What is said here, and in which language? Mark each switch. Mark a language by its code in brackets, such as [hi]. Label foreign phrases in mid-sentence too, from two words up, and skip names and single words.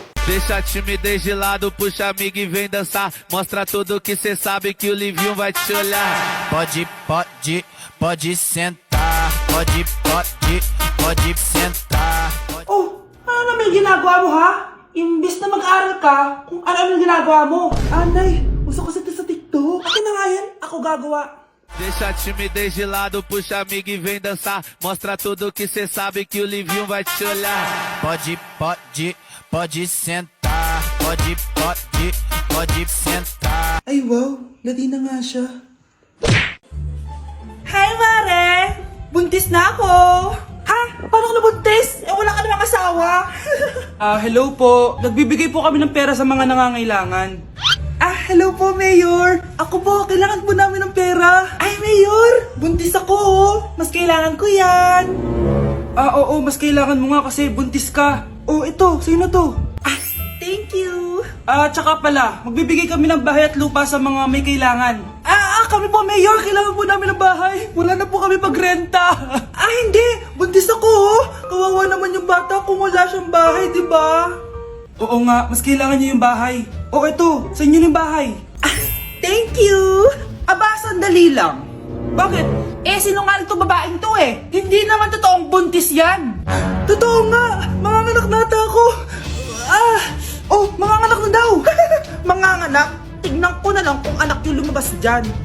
[pt] Deixa a timidez de lado, puxa amigo e vem dançar. Mostra tudo que cê sabe que o Livinho vai te olhar. Pode sentar. Pode sentar. [tl] Oh, ano naman ginagawa mo ha? Imbis na mag-aral ka, kung ano yung ginagawa mo. Anay, uso kasi ito sa TikTok. Akin na nga yan, ako gagawa. [pt] Deixa a timidez de lado, puxa amigo e vem dançar. Mostra tudo que cê sabe que o Livinho vai te olhar. Pode sentar. Pode sentar. [tl] Ay wow, Latina nga siya. Hi Mare! Buntis na ako! Ha? Paano ka nabuntis? Eh wala ka namang asawa! Hello po. Nagbibigay po kami ng pera sa mga nangangailangan. Hello po, Mayor. Ako po, kailangan po namin ng pera. Ay, Mayor! Buntis ako, oh. Mas kailangan ko yan. Oo, mas kailangan mo nga kasi buntis ka. Oh, ito, sino to? [en] Thank you. [tl] Tsaka pala, magbibigay kami ng bahay at lupa sa mga may kailangan. Kami po, Mayor. Kailangan po namin ng bahay. Wala na po kami magrenta. Hindi. Buntis ako, oh. Kawawa naman yung bata kung wala siyang bahay, di ba? Oo nga, mas kailangan niyo yung bahay. Oh, ito. Sa inyo yung bahay. [en] Thank you. [tl] Sandali lang. Bakit? Sinungaling tong babaeng to eh. Hindi naman totoong buntis yan. Totoo nga. Manganganak nata ako. Manganganak na daw. Manganganak? Tignan ko na lang kung anak yung lumabas dyan.